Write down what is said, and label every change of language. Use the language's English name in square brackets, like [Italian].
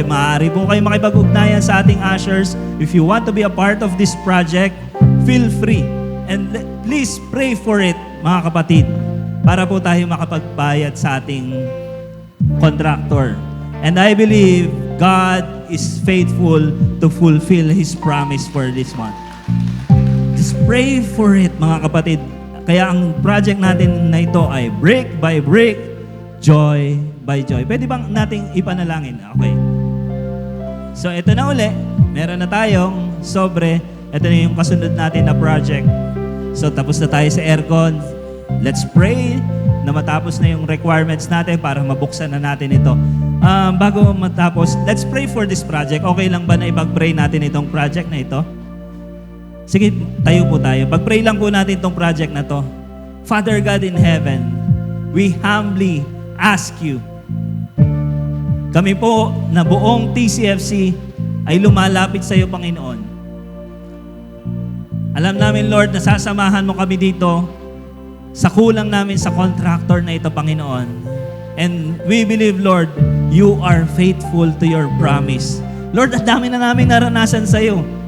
[Filipino] Maaari po kayo makipag-ugnayan sa ating ushers. [English] If you want to be a part of this project, feel free. And please pray for it, [Filipino] mga kapatid, para po tayo makapagbayad sa ating contractor. [English] And I believe God is faithful to fulfill His promise for this month. Just pray for it, [Filipino] mga kapatid. Kaya ang [English] project [Filipino] natin na ito ay [English] brick by brick, joy by joy. [Filipino] Pwede bang nating ipanalangin? Okay. So ito na uli. Meron na tayong sobre. Ito na yung kasunod natin na project. So tapos na tayo sa aircon. [English] Let's pray [Filipino] na matapos na yung requirements natin para mabuksan na natin ito. Bago matapos, [English] let's pray for this project. [Filipino] Okay lang ba na ipag-pray natin itong project na ito? Sige, tayo po tayo. Pag-pray lang po natin itong project na to. [English] Father God in heaven, we humbly ask you. [Filipino] Kami po na buong TCFC ay lumalapit sa iyo, Panginoon. Alam namin, Lord, na sasamahan mo kami dito sa kulang namin sa contractor na ito, Panginoon. [English] And we believe, Lord, you are faithful to your promise. [Filipino] Lord, ang dami na namin naranasan sa iyo.